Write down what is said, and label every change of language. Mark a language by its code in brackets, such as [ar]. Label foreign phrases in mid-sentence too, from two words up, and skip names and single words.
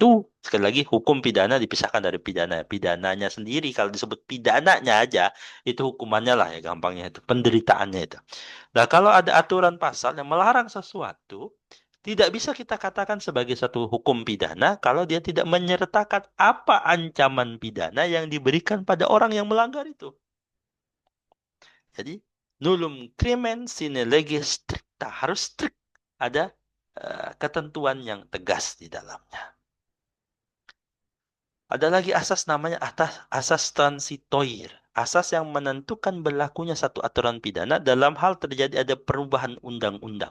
[id] Sekali lagi, hukum pidana dipisahkan dari pidana. Pidananya sendiri, kalau disebut pidananya aja, itu hukumannya lah ya gampangnya itu. Penderitaannya itu. Nah, kalau ada aturan pasal yang melarang sesuatu, tidak bisa kita katakan sebagai satu hukum pidana kalau dia tidak menyertakan apa ancaman pidana yang diberikan pada orang yang melanggar itu. Jadi, [la] nullum crimen sine lege stricta. [id] Harus strict. Ada ketentuan yang tegas di dalamnya. Ada lagi asas namanya asas transitoir. Asas yang menentukan berlakunya satu aturan pidana dalam hal terjadi ada perubahan undang-undang.